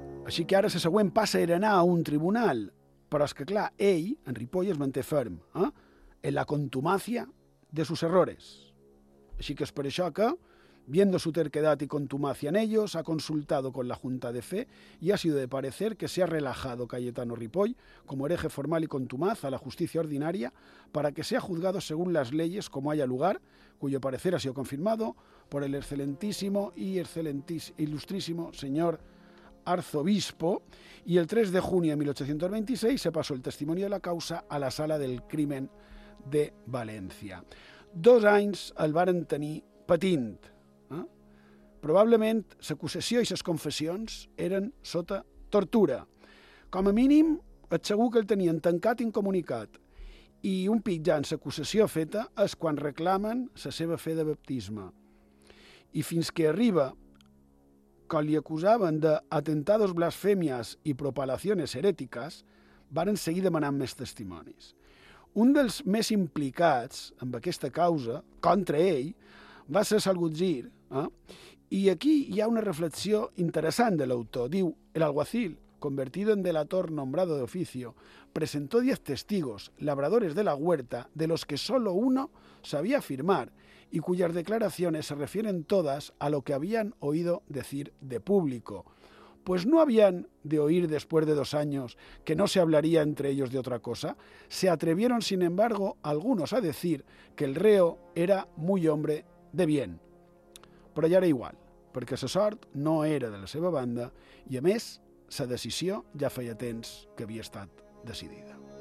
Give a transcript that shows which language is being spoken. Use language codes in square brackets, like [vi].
[ca] Així que ara la següent passa era anar a un tribunal, però és que, clar, ell, en Ripoll, es manté ferm, [es] en la contumacia de sus errores. [ca] Així que és per això que, [es] viendo su terquedad y contumacia en ellos, ha consultado con la Junta de Fe y ha sido de parecer que se ha relajado Cayetano Ripoll como hereje formal y contumaz a la justicia ordinaria para que sea juzgado según las leyes como haya lugar, cuyo parecer ha sido confirmado por el excelentísimo y ilustrísimo señor arzobispo, y el 3 de junio de 1826 se pasó el testimonio de la causa a la sala del crimen de València. [ca] Dos anys el varen tenir patint. Probablement l'acusació i les confessions eren sota tortura. Com a mínim, et segur que el tenien tancat i incomunicat. I un pic ja en l'acusació feta és quan reclamen la seva fe de baptisme. I fins que arriba, quan li acusaven d' [es] atentados blasfemias [ca] i [es] propalaciones [ca] herètiques, varen seguir demanant més testimonis. Un dels més implicats amb aquesta causa, contra ell, va ser Salgutgir. I aquí hi ha una reflexió interessant de l'autor. Diu, [es] el alguacil, convertido en delator nombrado de oficio, presentó 10 testigos, labradores de la huerta, de los que solo uno sabía firmar y cuyas declaraciones se refieren todas a lo que habían oído decir de público. Pues no habían de oír después de 2 años que no se hablaría entre ellos de otra cosa. Se atrevieron, sin embargo, algunos a decir que el reo era muy hombre de bien. [ca] Però ja era igual, perquè la sort no era de la seva banda i, a més, la decisió ja feia temps que havia estat decidida.